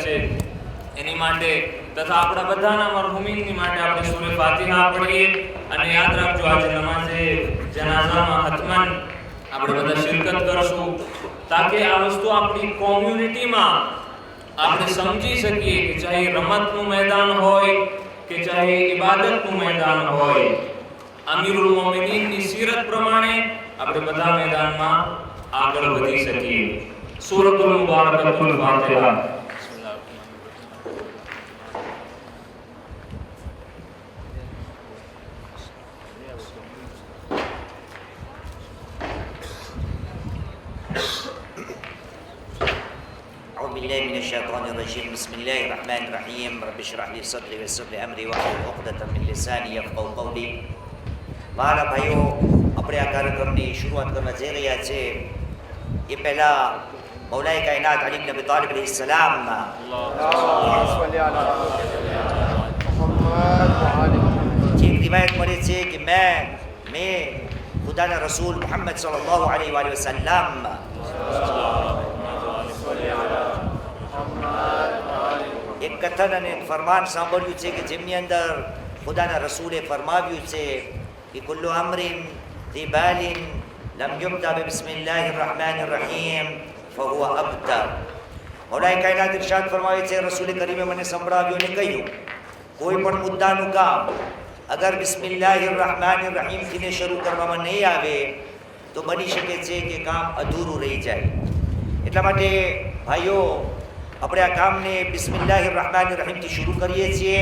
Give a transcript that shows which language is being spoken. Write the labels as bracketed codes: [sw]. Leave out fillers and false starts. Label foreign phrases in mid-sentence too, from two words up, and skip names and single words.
[gu] છે, એની માટે તથા આપણા બધાના મરહુમીનની માટે આપણે સૂરે ફાતિહા પઢીએ અને યાદ રાખજો આજે નમાઝે જનાઝામાં હતમન આપણે બધા શિરકત કરશું તાકે આ વસ્તુ આપણી કોમ્યુનિટીમાં આપણે સમજી શકીએ કે ચાહે રમતનું મેદાન હોય કે ચાહે ઇબાદતનું મેદાન હોય, અમીરુલ મોમિનીનની સીરત પ્રમાણે આપણે બધા મેદાનમાં આગળ વધી શકીએ. [ar] سورة المباركة الفاتحة. أعوذ بالله من الشيطان الرجيم بسم الله الرحمن الرحيم رب اشرح لي صدري ويسر لي أمري واحلل عقدة من لساني يفقهوا قولي. [gu] મારા ભાઈઓ આપણે આ કાર્યક્રમની શરૂઆત કરવા જઈ રહ્યા છે એ પહેલાં મૌલાએ કાયનાત અલી ઇબ્ન અબી તાલિબ અલૈહિસ્સલામ એક રિવાયત મળે છે કે મેં ખુદાના રસૂલ મોહમ્મદ [ar] صلى الله عليه وسلم [gu] એક કથન અને ફરમાન સાંભળ્યું છે કે જેમની અંદર ખુદાના રસૂલે ફરમાવ્યું છે કે [ar] كل أمر ذي بال لم يبدأ بسم الله الرحمن الرحيم فهو أبتر. [gu] મૌલાએ કાયનાત ઇરશાદ ફરમાવે છે, રસૂલે કરીમે મને સંભળાવ્યું અને કહ્યું, કોઈ પણ મુદ્દાનું કામ અગર બિસ્મિલ્લાહિર રહમાનિર રહીમથી ને શરૂ કરવામાં નહીં આવે તો બની શકે છે કે કામ અધૂરું રહી જાય. એટલા માટે ભાઈઓ, આપણે આ કામને બિસ્મિલ્લાહિર રહમાનિર રહીમથી શરૂ કરીએ છીએ.